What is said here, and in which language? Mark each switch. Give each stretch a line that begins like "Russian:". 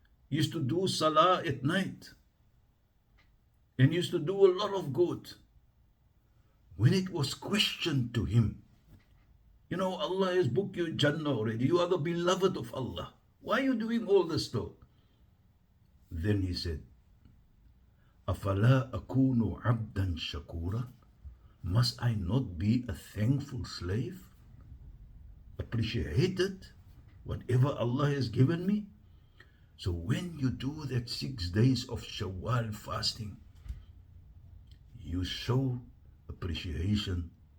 English: He used to do salah at night. And used to do a lot of good. When it was questioned to him, you know, Allah has booked you Jannah already. You are the beloved of Allah. Why are you doing all this though? Then he said,
Arabic: أَفَلَا أَكُونُ عَبْدًا شَكُورًا?
English: Must I not be a thankful slave? Appreciated whatever Allah has given me? So when you do that 6 days of Shawwal fasting, you show appreciation.